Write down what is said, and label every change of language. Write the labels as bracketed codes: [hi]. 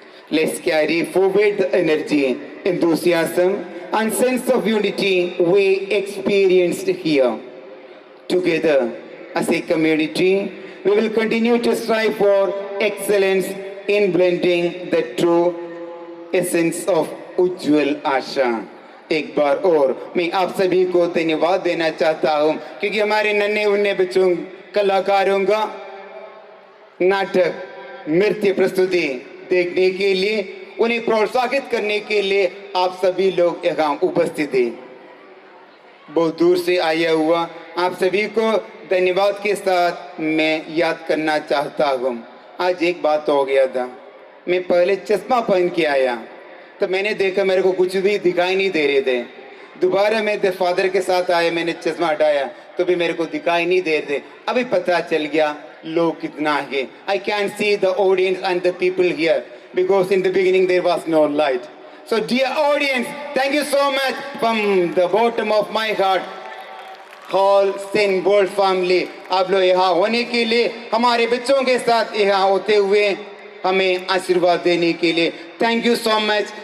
[en] Let's carry forward the energy, enthusiasm, and sense of unity we experienced here. Together, as a community, we will continue to strive for excellence in blending the true essence of Ujjwal Asha. [hi] एक बार और मैं आप सभी को धन्यवाद देना चाहता हूं क्योंकि हमारे नन्हे उन्ने बच्चों कलाकारों का नाटक नृत्य प्रस्तुति देखने के लिए, उन्हें प्रोत्साहित करने के लिए आप सभी लोग यहाँ उपस्थित हैं। बहुत दूर से आया हुआ आप सभी को धन्यवाद के साथ मैं याद करना चाहता हूँ। आज एक बात हो गया था, मैं पहले चश्मा पहन के आया तो मैंने देखा मेरे को कुछ भी दिखाई नहीं दे रहे थे। दोबारा मैं फादर के साथ आया, मैंने चश्मा हटाया तो भी मेरे को दिखाई नहीं दे रहे थे। अभी पता चल गया लोग कितना है। [en] I can see the audience and the people here because in the beginning there was no light. So dear audience, thank you so much from the bottom of my heart. Whole Saint World family, [hi] आप लोग यहाँ होने के लिए, हमारे बच्चों के साथ यहाँ होते हुए हमें आशीर्वाद देने के लिए [en] thank you so much.